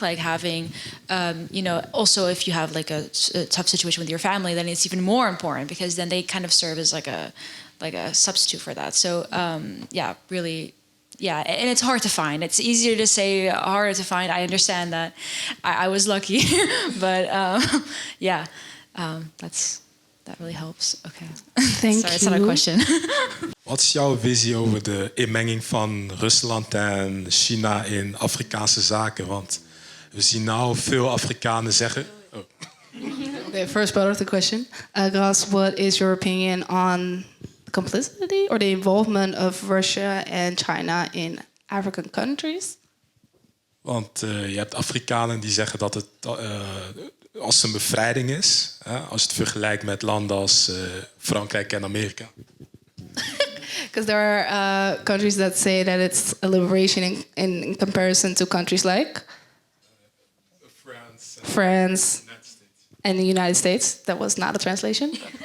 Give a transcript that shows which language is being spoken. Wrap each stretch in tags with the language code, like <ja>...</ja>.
<en>Like having, you know, also if you have like a tough situation with your family, then it's even more important, because then they kind of serve as like a substitute for that. So yeah, really. Yeah, and it's hard to find. It's easier to say, harder to find. I understand that. I was lucky, but yeah, that really helps. Okay. Thank Sorry, it's not a you. question.</en> <nl>Wat is jouw visie over de inmenging van Rusland en China in Afrikaanse zaken? Want we zien nou veel Afrikanen zeggen... Oh.</nl> <en>Okay, first part of the question. Gras, what is your opinion on the complicity or the involvement of Russia and China in African countries?</en> <nl>Want je hebt Afrikanen die zeggen dat het als een bevrijding is. Als je het vergelijkt met landen als Frankrijk en Amerika.</nl> <en>Because there are countries that say that it's a liberation in comparison to countries like France and the United States. That was not a translation.</en>